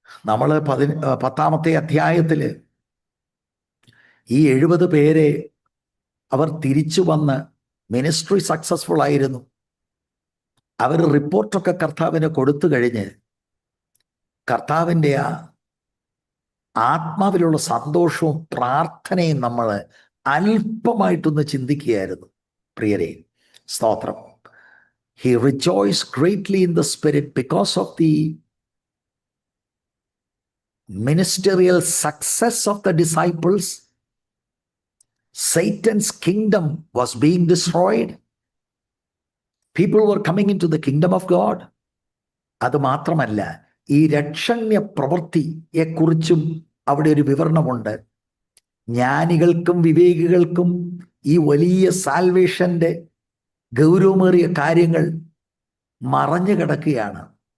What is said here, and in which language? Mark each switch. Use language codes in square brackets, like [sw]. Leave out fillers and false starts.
[ml] നമ്മൾ 10-ാമത്തെ അധ്യായത്തിൽ ഈ 70 പേരെ അവർ തിരിച്ചു വന്ന് മിനിസ്ട്രി സക്സസ്ഫുൾ ആയിരുന്നു. അവർ റിപ്പോർട്ടൊക്കെ കർത്താവിന് കൊടുത്തു കഴിഞ്ഞ് കർത്താവിൻ്റെ ആ ആത്മാവിലുള്ള സന്തോഷവും പ്രാർത്ഥനയും നമ്മൾ അല്പമായിട്ടൊന്ന് ചിന്തിക്കുകയായിരുന്നു. പ്രിയരെ, സ്തോത്രം. [en] He rejoiced greatly in the spirit because of the ministerial success of the disciples. Satan's kingdom was being destroyed. People were coming into the kingdom of God. [ml] അത് മാത്രമല്ല, ഈ രക്ഷണ്യ പ്രവൃത്തിയെക്കുറിച്ചും അവിടെ ഒരു വിവരണമുണ്ട്. ജ്ഞാനികൾക്കും വിവേകികൾക്കും ഈ വലിയ സാൽവേഷന്റെ ഗൗരവമേറിയ കാര്യങ്ങൾ മറഞ്ഞു കിടക്കുകയാണ്.